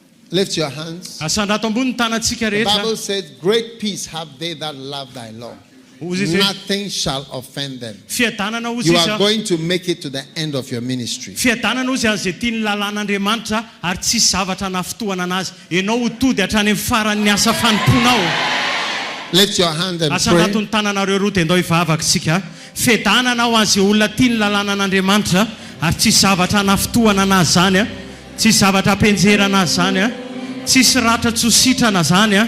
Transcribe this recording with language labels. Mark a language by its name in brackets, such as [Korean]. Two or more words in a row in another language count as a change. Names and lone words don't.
[English] Lift your hands. [Malagasy] Asandrato ambony tanantsika [English] The [Malagasy] rehetra. [English] Bible says, great peace have they that love thy law. [Malagasy] Ozy izy hoe, [English] Nothing shall offend them. [Malagasy] fiadanana ozy [English] You [Malagasy] izy [English] are going to make it to the end of your ministry. [Malagasy] fiadanana ozy azay tiany lalàn'Andriamanitra ary tsisy zavatra nafitohana anazy. Ianao ho tody hatrany amin'ny faran'ny asa fanomponao. [English] Lift your hand and [Malagasy] Asandrato [English] pray. [Malagasy] ny tananareo roa dia andao hivavaka isika. Fiadanana ho azy olona tiany lalànan'Andriamanitra ary tsisy zavatra nafitohana anazy zany. Tsisy zavatra ampenjerana azy zany. Tsisy ratra tsositrana zany.